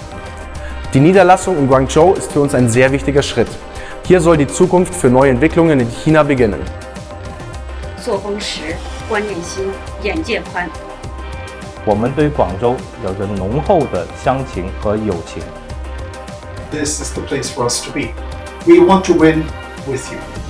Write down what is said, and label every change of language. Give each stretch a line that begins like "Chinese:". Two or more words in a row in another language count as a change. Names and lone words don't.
German: Die Niederlassung in Guangzhou ist für uns ein sehr wichtiger Schritt. Hier soll die Zukunft für neue Entwicklungen in China beginnen.
Chinese: 作风实，观念新，眼界宽。我们对广州有着浓厚的乡情和友情。
English: This is the place for us to be. We want to win with you.